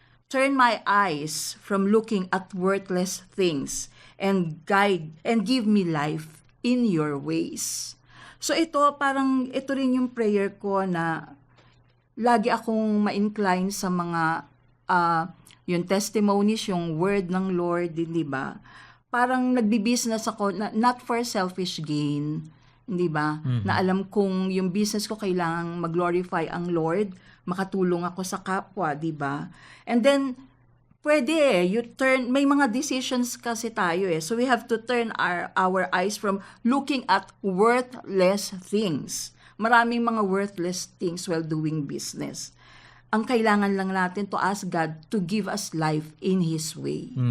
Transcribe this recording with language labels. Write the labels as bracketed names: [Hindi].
[English] Turn my eyes from looking at worthless things and give me life in your ways." [Filipino] So ito rin yung prayer ko na lagi akong ma-incline sa mga yung testimonies, yung word ng Lord, di ba? Parang nagbi-business ako [English] not for selfish gain, [Filipino] di ba? Na alam kong yung business ko kailangang mag-glorify ang Lord, makatulong ako sa kapwa, di ba? [English] And then [Filipino] may mga [English] decisions [Filipino] kasi tayo [English] so we have to turn our eyes from looking at worthless things. [Filipino] Maraming mga [English] worthless things while doing business. [Filipino] Ang kailangan lang natin [English] to ask God to give us life in His way.